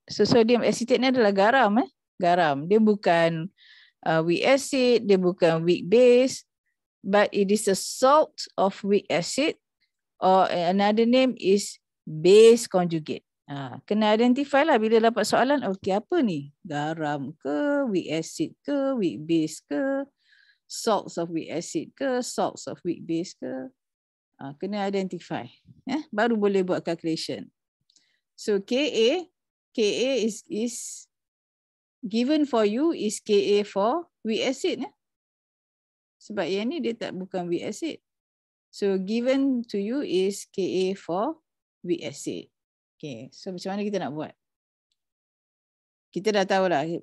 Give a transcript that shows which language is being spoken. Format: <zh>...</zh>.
<ms>So sodium acetate ni adalah garam. Garam. Dia bukan weak acid, dia bukan weak base,</ms> <en>but it is a salt of weak acid, or another name is base conjugate.</en> <ms>Kena identify lah bila dapat soalan, okey apa ni? Garam ke, weak acid ke, weak base ke, salts of weak acid ke, salts of weak base ke. Kena identify. Baru boleh buat calculation.</ms> <en>So Ka is given for you is Ka for weak acid.</en> <ms>Sebab yang ni dia tak bukan weak acid.</ms> <en>So given to you is Ka for weak acid.</en> <ms>Okay, so macam mana kita nak buat? Kita dah tahu lah.</ms>